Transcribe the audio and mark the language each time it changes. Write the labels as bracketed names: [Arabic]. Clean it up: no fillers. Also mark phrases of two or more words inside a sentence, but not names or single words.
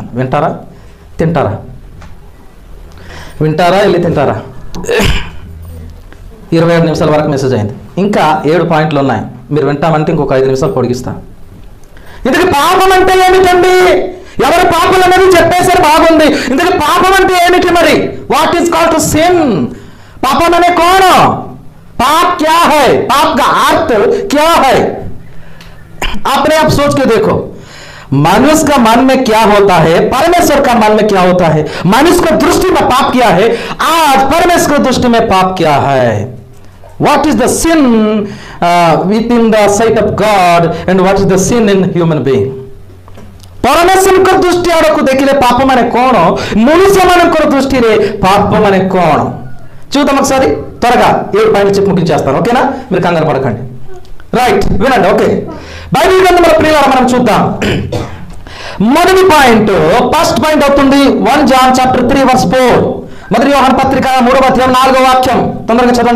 [Telugu] వింటారా? తింటారా? వింటారా? వెళ్ళి తింటారా? 27 నిమిషాల వరకు మెసేజ్ అయింది. ఇంకా 7 పాయింట్లు ఉన్నాయి. మీరు వింటామంటే ఇంకొక 5 నిమిషాలు పొడిగిస్తా. ఇందుకు పాపం అంటే ఏమిటండి? ఎవరు పాపం అనేది చెప్పేసరి బాగుంది. ఇందుకు పాపం అంటే ఏమిటి మరి? [English] What is called to sin? [Telugu] పాపం అనే [Hindi] कौन? पाप क्या है? पाप का अर्थ क्या है? अपने आप सोच के देखो. मनुष्य का मन में क्या होता है, परमेश्वर का मन में क्या होता है. मनुष्य को दृष्टि में पाप क्या है, आज परमेश्वर की दृष्टि में पाप क्या है. [English] What is the sin within the sight of God and what is the sin in human being? [Odia] ପରମେଶ୍ୱର ଦୃଷ୍ଟି ଆଡ଼କ ଦେଖିଲେ ପାପ ମାନେ କୌଣ, ମନୁଷ୍ୟ ମନ ଦୃଷ୍ଟି ରେ ପାପ ମାନେ କୌଣ. [Telugu] చూద్దాం ఒకసారి త్వరగా 7 పాయింట్లు చెప్పి ముగించేస్తాను. ఓకేనా? మీరు కంగారు పడకండి. రైట్, వినండి. ఓకే, బైబిల్ గ్రంథంలో ప్రియులారా మనం చూద్దాం. మొదటి పాయింట్, [English] first point [Telugu] అవుతుంది [English] 1 John chapter 3 verse 4. [Telugu] మొదటి యోహాను పత్రిక 3వ అధ్యాయం 4వ వాక్యం. తొందరగా చదవండి.